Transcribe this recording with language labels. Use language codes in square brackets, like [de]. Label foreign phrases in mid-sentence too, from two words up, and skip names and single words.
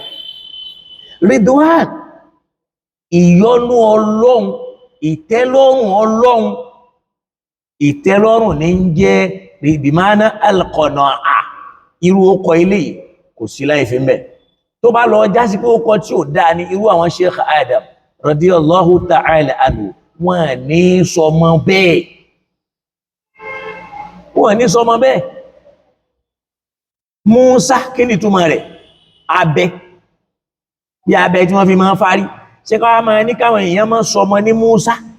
[yo] Ridwan, ìyọ́nú Ọlọ́run, ìtẹ́lọ́rùn Ọlọ́run. Ìtẹ́lọ́rùn ní ń jẹ́ [ar] بمعنى القناعة. [yo] Irú ọkọ̀ ilé kò sí láì fi mẹ́. Tó bá lọ jásí pé ọkọ̀ tí ò dáa ní irú àwọn Sheikh Adam [ar] رضي الله تعالى عنه, [yo] wọ́n ní sọmọ bẹ́ẹ̀. Wọ́n ní sọmọ bẹ́ẹ̀. Musa, kí ni túmọ̀ rẹ̀? Abẹ. Bí abẹ tí wọ́n fi máa ń fárí. Ṣé ká máa ní káwọn èèyàn máa sọmọ ní Musa?